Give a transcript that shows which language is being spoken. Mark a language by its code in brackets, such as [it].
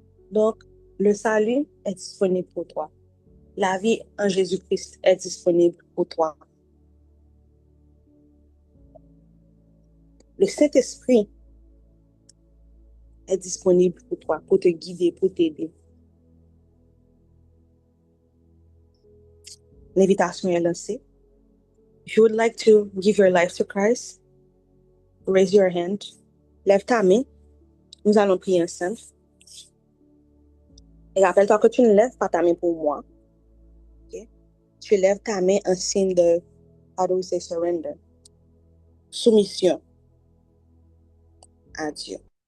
[fr] Donc, le salut est disponible pour toi. La vie en Jésus-Christ est disponible pour toi. Le Saint-Esprit est disponible pour toi, pour te guider, pour t'aider. L'invitation est lancée. [en] If you would like to give your life to Christ, raise your hand. [fr] Lève ta main. Nous allons prier ensemble. Et rappelle-toi que tu ne lèves pas ta main pour moi. Okay? Tu lèves ta main en signe de, [en] how do we say surrender? [fr] Soumission à Dieu.